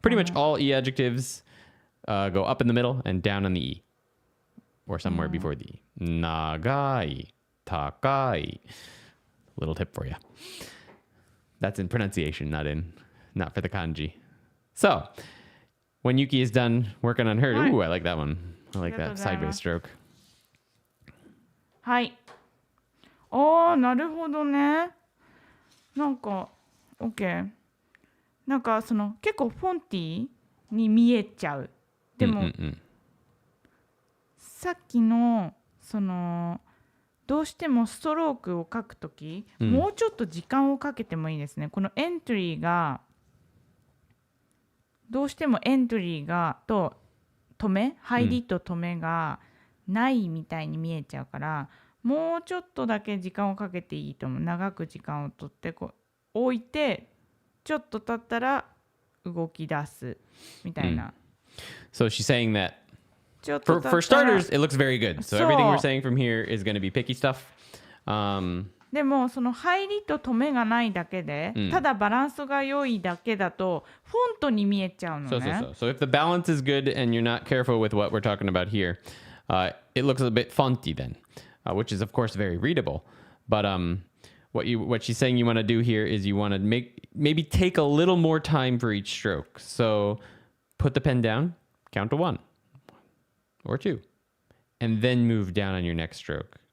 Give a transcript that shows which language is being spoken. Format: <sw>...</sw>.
<en>Pretty much all E adjectives go up in the middle and down on the E. Or somewhere before the E. Nagai. Takai. Little tip for you. That's in pronunciation, not for the kanji. So, when Yuki is done working on her, ooh, I like that one. I like that sideways stroke.</en> <ja>はいああなるほどねなんか OK なんかその結構フォンティに見えちゃうでも、さっきのそのどうしてもストロークを書くとき、もうちょっと時間をかけてもいいですねこのエントリーがどうしてもエントリーがと止め入りと止めがないみたいに見えちゃうから、もうちょっとだけ時間をかけていいと思う長く時間をとってこう置いてちょっと経ったら動き出すみたいな、</ja> <en>So she's saying that</en> <ja>ちょっと経ったら</ja> <en>for starters, it looks very good. So So- everything we're saying from here is going to be picky stuff.</en> <ja>でもその入りと止めがないだけで、ただバランスが良いだけだとフォントに見えちゃうのね。</ja> <en>So if the balance is good and you're not careful with what we're talking about here, it looks a bit fonty then, which is of course very readable. But what she's saying you want to do here is you want to maybe take a little more time for each stroke. So put the pen down, count to 1 or 2, and then move down on your next stroke.</en>